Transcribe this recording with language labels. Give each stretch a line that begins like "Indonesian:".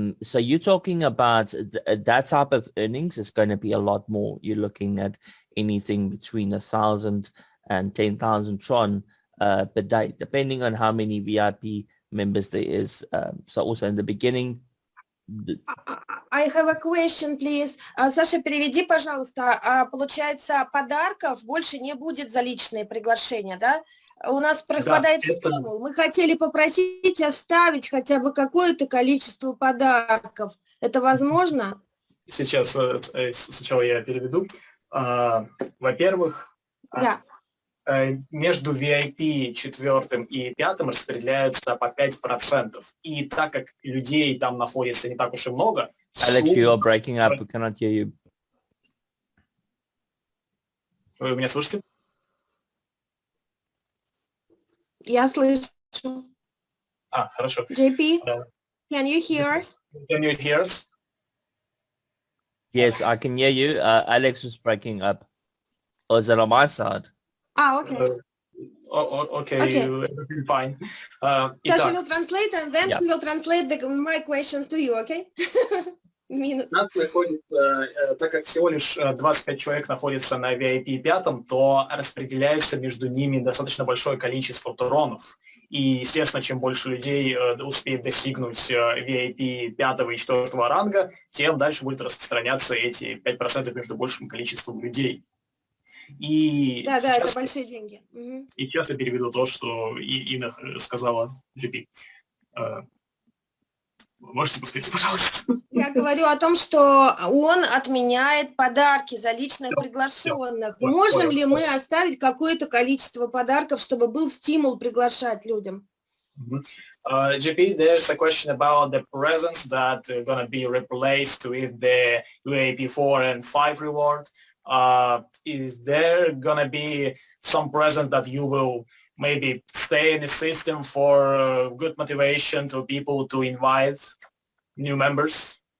English: So you're talking about that type of earnings is going to be a lot more. You're looking at anything between 1,000 and 10,000 Tron per day, depending on how many VIP members there is. So also in the beginning, I have a question, please.
Russian: Саша, переведи, пожалуйста. Получается, подарков больше не будет за личные приглашения, да? У нас пропадает стимул. Мы хотели попросить оставить хотя бы какое-то количество подарков. Это возможно? Сейчас сначала я переведу. Во-первых, да. Между VIP 4 и 5 распределяются по 5%. И так как людей там находится не так уж и много...
English: Alex, you are breaking up. We cannot hear you.
Russian: Вы меня слышите? Я слышу. Хорошо.
English: JP, can you hear us? Can you hear us? Yes, I can hear you. Alex was breaking up. Or is it on my side? Okay. Okay, fine. Sasha will translate, and then he will translate my questions to you, okay?
Russian: Нас выходит, так как всего лишь 25 человек находится на VIP 5, то распределяется между ними достаточно большое количество тронов. И, естественно, чем больше людей успеет достигнуть VIP 5 и 4 ранга, тем дальше будет распространяться эти 5% между большим количеством людей. И да, сейчас, это большие деньги. И сейчас я переведу то, что Инна сказала JP. Можете повторить, пожалуйста? Я говорю о том, что он отменяет подарки за личных приглашенных. Можем ли мы оставить какое-то количество подарков, чтобы был стимул приглашать людям?
English: JP, there's a question about the presents that are going to be replaced with the UAP 4 and 5 reward. Is there going to be some present that you will maybe stay in the system for good motivation to people to invite new members?